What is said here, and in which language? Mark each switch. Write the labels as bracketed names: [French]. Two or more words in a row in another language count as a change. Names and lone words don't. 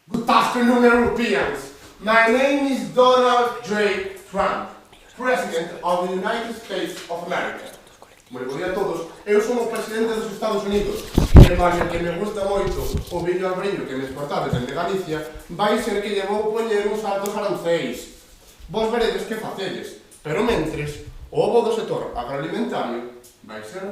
[English] afternoon, Europeans. My name is Donald J. Trump, President of the United States of America. [Galician] Moi bo día a todos. Eu son o presidente dos Estados Unidos. E máis que me gusta moito o vídeo albriño que me exportades dende Galicia, vai ser que lle vou poñer uns altos aranceis. Vos veredes que facedes, pero mentres, o ovo do sector agroalimentario vai ser...